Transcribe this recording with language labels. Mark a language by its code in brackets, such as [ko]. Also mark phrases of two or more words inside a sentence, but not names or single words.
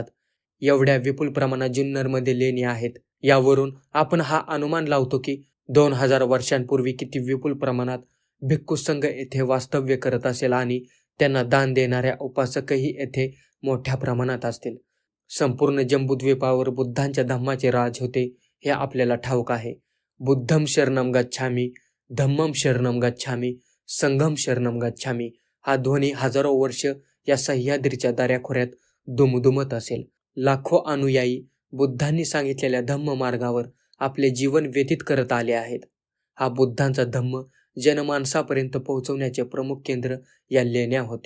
[mr] एवढ्या विपुल प्रमाणात जुन्नरमध्ये लेणी आहेत. यावरून आपण हा अनुमान लावतो की 2000 वर्षांपूर्वी किती विपुल प्रमाणात भिक्खू संघ येथे वास्तव्य करत असेल आणि त्यांना दान देणाऱ्या उपासकही येथे मोठ्या प्रमाणात असतील. संपूर्ण जम्बूद्वीपावर बुद्धांच्या धम्माचे राज होते हे आपल्याला ठाऊक आहे. [pi] बुद्धम शरणम गच्छामी, धम्मम शरणम गच्छामी, संघम शरणम गच्छामी [mr] हा ध्वनी हजारो वर्ष या सह्याद्रीच्या दऱ्याखोऱ्यात दुमदुमत असेल. लाखो अनुयायी बुद्धांनी सांगितलेल्या धम्म मार्गावर आपले जीवन व्यतीत करत आले आहेत. हा बुद्धांचा धम्म जनमानसापर्यंत पोहोचवण्याचे प्रमुख केंद्र या लेण्या होत्या.